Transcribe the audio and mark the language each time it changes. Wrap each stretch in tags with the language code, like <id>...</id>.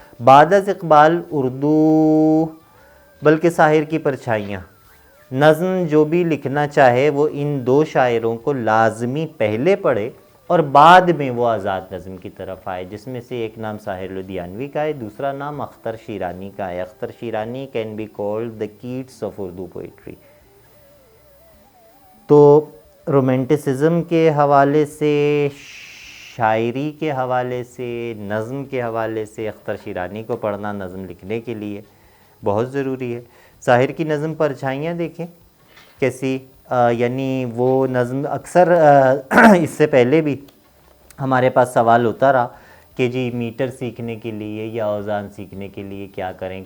<ur>بعد از اقبال اردو بلکہ ساحر کی پرچھائیاں نظم جو بھی لکھنا چاہے وہ ان 2 شاعروں کو لازمی پہلے پڑھے اور بعد میں وہ آزاد نظم کی طرف آئے، جس میں سے ایک نام ساحر لدھیانوی کا ہے، دوسرا نام اختر شیرانی کا ہے.</ur> <en>Akhtar Sherani can be called the Keats of Urdu poetry.</en> <ur>تو رومانٹسزم کے حوالے سے، شاعری کے حوالے سے، نظم کے حوالے سے اختر شیرانی کو پڑھنا نظم لکھنے کے لیے بہت ضروری ہے. ساحر کی نظم پرچھائیاں دیکھیں کیسی یعنی وہ نظم اکثر اس سے پہلے بھی ہمارے پاس سوال ہوتا رہا کہ جی میٹر سیکھنے کے لیے یا اوزان سیکھنے کے لیے کیا کریں.</ur>